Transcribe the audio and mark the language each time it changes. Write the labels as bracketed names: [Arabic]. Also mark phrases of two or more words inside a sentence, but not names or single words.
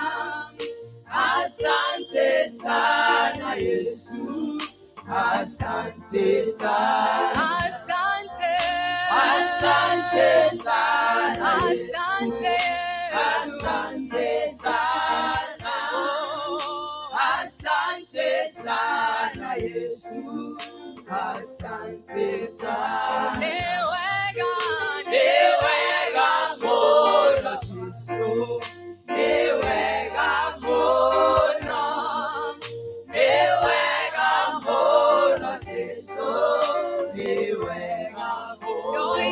[Swahili] asante sana Yesu, asante sana, asante sana Yesu, asante sana, asante sana Yesu, asante sana. [Kikuyu] Newega mono Jesu, newega mono, newega mono Jesu, newega mono,